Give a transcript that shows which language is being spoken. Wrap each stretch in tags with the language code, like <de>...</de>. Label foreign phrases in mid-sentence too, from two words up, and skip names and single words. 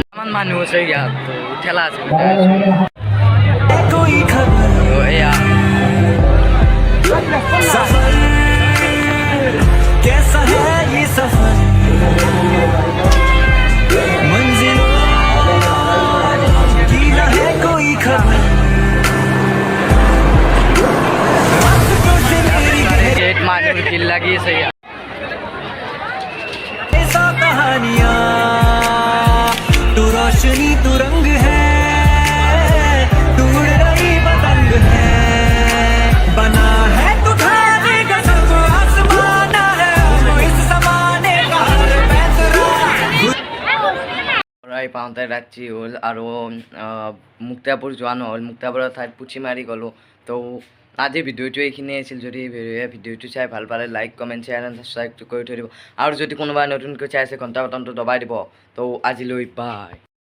<as>মানুহ আছে ইয়াত তো ঠেলা আছে</as> <hi>कोई खबर</hi> <as>তো এয়া</as> <hi>सफर कैसा है ये सफर मंजिलों की न है कोई खबर रास्तों से मेरी</hi> <as>গেট মানুহ কিল লাগি আছে ইয়াত</as> <hi>ऐसा कहानियाँ तू रोशनी तू रंग है तू उड़ रही पतंग है बना है तू धागे का सब आसमान है तू इस जमाने का हर फैसला</hi> <as>প্ৰায় পাওঁতে ৰাতি হ'ল আৰু মুক্তাপুৰ যোৱা নহ'ল মুক্তাপুৰৰ ঠাইত পুঠি মাৰি গ'লোঁ তো আজি ভিডিঅ'টো এইখিনিয়ে আছিল যদি ভিডিঅ'টো চাই ভাল পালে</as> <en>like comment share and subscribe</en> <as>কৰি থৈ দিব আৰু যদি কোনোবাই নতুনকৈ চাই আছে ঘণ্টা বটনটো দবাই দিব তো আজিলৈ বাই</as>